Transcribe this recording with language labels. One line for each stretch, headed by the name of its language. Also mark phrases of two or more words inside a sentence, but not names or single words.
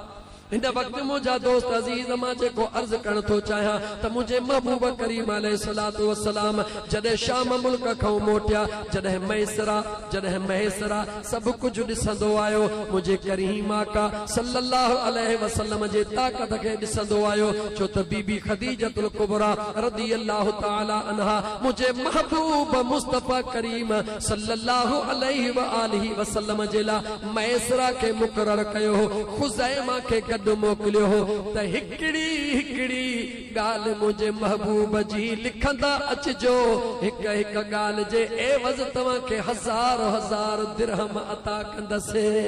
Sindhi: इन वक्त मुझा दोस्त अजीज मां जेको अर्ज करण थो चाहियां त मुझे महबूब करीम
Arabic: عليه الصلاة والسلام
Sindhi: जॾहिं शाम मुल्क खां मोटिया जॾहिं मैसरा सब कुछ ॾिसंदो आयो मुझे करीम आका
Arabic: صلى الله عليه وسلم
Sindhi: जे ताक़त खे ॾिसंदो आयो छो त बीबी खदीजतुल कुबरा
Arabic: رضي الله تعالى عنها
Sindhi: मुझे महबूब मुस्तफ़ा करीम
Arabic: صلى الله عليه وآله وسلم
Sindhi: जे लाइ मैसरा के मुक़रर कयो खुज़ैमा के गॾु मोकिलियो हो त हिकिड़ी ॻाल्हि मुंहिंजे महबूब जी लिखंदा अचिजो हिक हिक ॻाल्हि जे एवज़ तव्हांखे हज़ार दिरहम अता कंदसि।